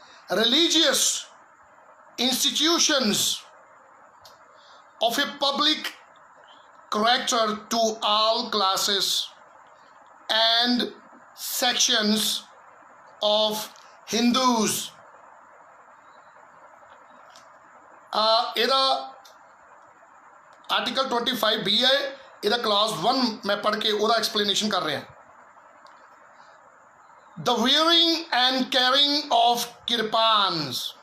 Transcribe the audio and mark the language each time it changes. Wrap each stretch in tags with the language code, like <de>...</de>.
<en>religious institutions of a public character to all classes and sections of Hindus.</en> <pa>ਇਹਦਾ article 25B ਹੈ, ਇਹਦਾ class 1 ਮੈਂ ਪੜ੍ਹ ਕੇ ਉਹਦਾ ਐਕਸਪਲੇਨੇਸ਼ਨ ਕਰ ਰਿਹਾ।</pa> <en>The wearing and carrying of kirpans.</en>